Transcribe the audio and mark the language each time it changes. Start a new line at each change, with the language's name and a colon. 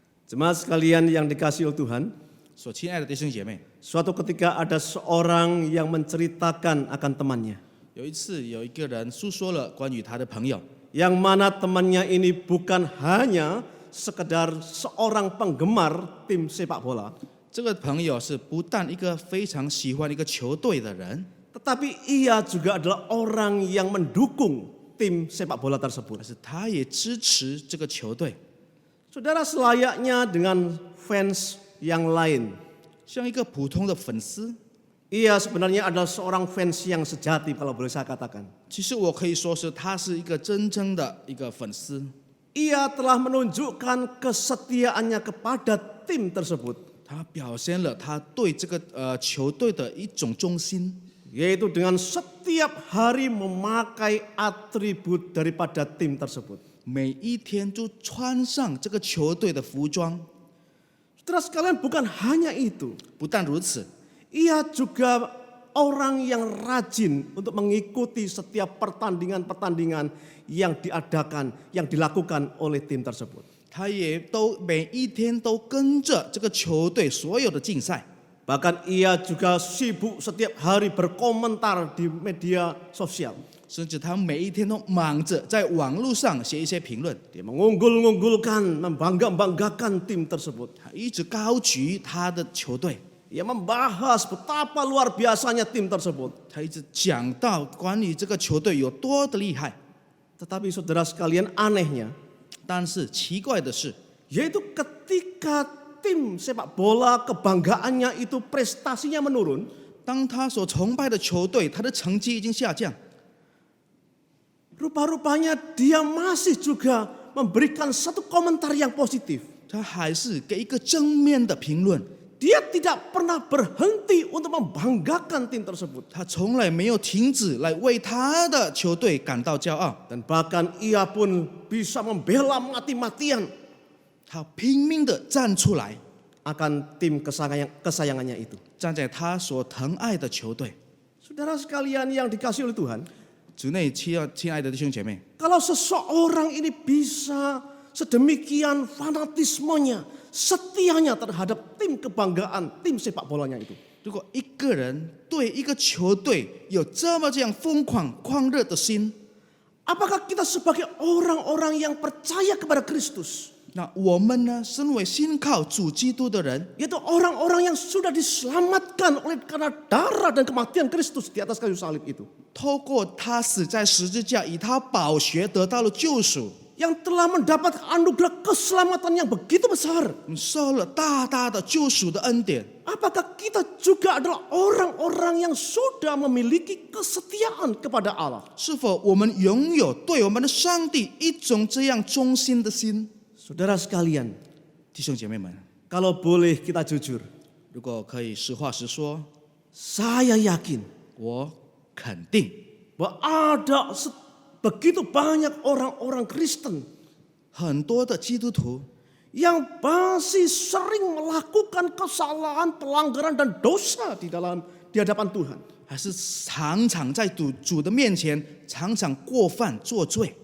Indonesian: Jemaat sekalian yang dikasihi oleh Tuhan,
Chinese: 所亲爱的弟兄姐妹，
Indonesian: suatu ketika ada seorang yang menceritakan akan temannya,
Chinese: 有一次有一个人诉说了关于他的朋友，
Indonesian: yang mana temannya ini bukan hanya sekedar seorang penggemar tim sepak bola,
Chinese: 这个朋友是不但一个非常喜欢一个球队的人，
Indonesian: tetapi ia juga adalah orang yang mendukung tim sepak bola tersebut.
Chinese: 但是他也支持这个球队，
Indonesian: Saudara, selayaknya dengan fans yang lain,
Chinese: 像一个普通的粉丝。
Indonesian: ia sebenarnya adalah seorang fans yang sejati kalau boleh saya katakan.
Chinese: 其实我可以说是他是一个真正的一个粉丝，
Indonesian: Ia telah menunjukkan kesetiaannya kepada tim tersebut.
Chinese: 他表现了他对这个球队的一种忠心，
Indonesian: yaitu dengan setiap hari memakai atribut daripada tim tersebut.
Chinese: 每一天就穿上这个球队的服装。
Indonesian: Saudara sekalian, bukan hanya itu.
Chinese: 不但如此，
Indonesian: Ia juga orang yang rajin untuk mengikuti setiap pertandingan-pertandingan yang diadakan, yang dilakukan oleh tim tersebut.
Chinese: 他也都每一天都跟着这个球队所有的竞赛，
Indonesian: Bahkan ia juga sibuk setiap hari berkomentar di media sosial.
Chinese: 甚至他每一天都忙着在网络上写一些评论，
Indonesian: Dia mengunggul-unggulkan, membangga-banggakan tim tersebut.
Chinese: 他一直高举他的球队，
Indonesian: Ia membahas betapa luar biasanya tim tersebut.
Chinese: 他一直讲到关于这个球队有多的厉害。
Indonesian: Tetapi saudara sekalian, anehnya,
Chinese: 但是奇怪的是，
Indonesian: yaitu ketika tim sepak bola kebanggaannya itu prestasinya menurun,
Chinese: 当他所崇拜的球队他的成绩已经下降，
Indonesian: rupa-rupanya dia masih juga memberikan satu komentar yang positif.
Chinese: 他还是给一个正面的评论。
Indonesian: Dia tidak pernah berhenti untuk membanggakan tim tersebut.
Chinese: 他从来没有停止来为他的球队感到骄傲，
Indonesian: Dan bahkan ia pun bisa membela mati-matian
Chinese: 他拼命的站出来，
Indonesian: akan tim kesayangannya itu.
Chinese: 站在他所疼爱的球队。
Indonesian: Saudara sekalian yang dikasihi oleh Tuhan,
Chinese: 主内亲爱的弟兄姐妹，
Indonesian: kalau seseorang ini bisa sedemikian fanatismenya, setianya terhadap tim kebanggaan, tim sepak bolanya itu.
Chinese: 如果一个人对一个球队有这样疯狂狂热的心，
Indonesian: Apakah kita sebagai orang-orang yang percaya kepada Kristus,
Chinese: 那我们呢，身为信靠主基督的人，
Indonesian: yaitu orang-orang yang sudah diselamatkan oleh karena darah dan kematian Kristus di atas kayu salib itu,
Chinese: 透过他死在十字架，以他宝血得到了救赎，
Indonesian: yang telah mendapat anugerah keselamatan yang begitu besar,
Chinese: 受了大大的救赎的恩典。
Indonesian: apakah kita juga adalah orang-orang yang sudah memiliki kesetiaan kepada Allah?
Chinese: 是否我们拥有对我们的上帝一种这样忠心的心？
Indonesian: Saudara sekalian,
Chinese: 弟兄姐妹们，
Indonesian: kalau boleh kita jujur,
Chinese: 如果可以实话实说，
Indonesian: saya yakin
Chinese: 我肯定
Indonesian: bahwa ada begitu banyak orang-orang Kristen
Chinese: 很多的基督徒
Indonesian: yang masih sering melakukan kesalahan, pelanggaran dan dosa di hadapan Tuhan.
Chinese: 还是常常在主的面前常常过犯作罪，